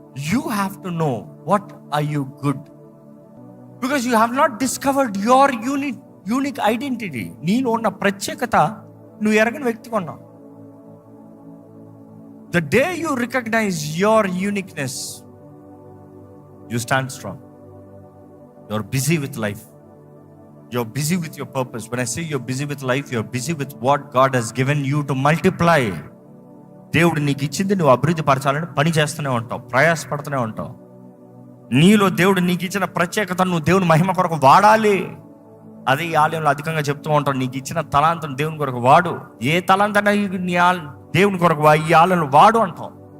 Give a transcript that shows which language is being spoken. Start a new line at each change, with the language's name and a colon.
English: You have to know what are you good, because you have not discovered your unique identity.
Telugu: నీలో ఉన్న ప్రత్యేకత నువ్వు ఎరగని వ్యక్తిగా ఉన్నావు.
English: The day you recognise your uniqueness, you stand strong. You're busy with life. You're busy with your purpose. When I say you're busy with life, you're busy with what God has given you to multiply.
Telugu: దేవుడు నీకు ఇచ్చింది నువ్వు అభివృద్ధి పరచాలని పని చేస్తూనే ఉంటావు, ప్రయాసపడుతూనే ఉంటావు. నీలో దేవుడు నీకు ఇచ్చిన ప్రత్యేకత నువ్వు దేవుని మహిమ కొరకు వాడాలి. అదే ఈ ఆలయంలో అధికంగా చెప్తూ ఉంటాం, నీకు ఇచ్చిన తలాంతను దేవుని కొరకు వాడు. ఏ తలాంతన దేవుని కొరకు ఈ ఆలయంలో వాడు అంటాం.